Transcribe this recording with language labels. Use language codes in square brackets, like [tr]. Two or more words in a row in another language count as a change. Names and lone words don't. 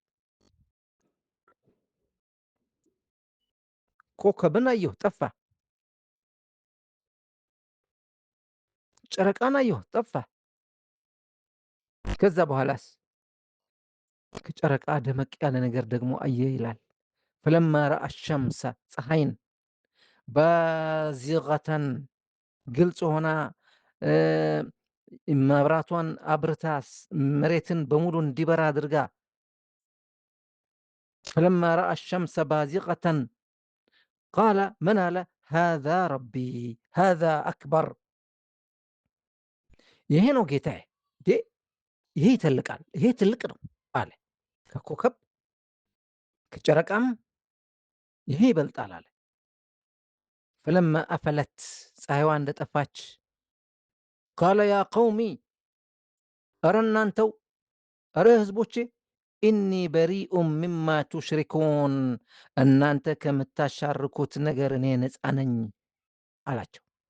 [am] ኮከብን አየሁ ጠፋ። ጨረቃን አየሁ ጠፋ። ከዛ በኋላስ ከጨረቃ ደመቅ ያለ ነገር ደግሞ አየ ይላል። [ar] فلما رأى الشمس [am] ፀሐይን ባዚቀተን ግልጽ ሆና መብራቷን አብርታ መሬትን በሙሉ እንዲበራ አድርጋ [ar] فلما رأى الشمس بازغة قال [am] ምን አለ? [ar] هذا ربي هذا أكبر [am] ይሄ ነው ጌታዬ፣ ይሄ ይተልቃል፣ ይሄ ትልቅ ነው አለ። ከኮከብ ከጨረቃም ይሄ ይበልጣል አለ። [ar] فلما أفلت [am] ፀሐይዋ እንደጠፋች [ar] قال يا قوم [am] እረ እናንተው እረ ህዝቦቼ [ar] إني بريء مما تشركون [am] እናንተ ከምታሻርኩት ነገር እኔ ነፃ ነኝ አላቸው።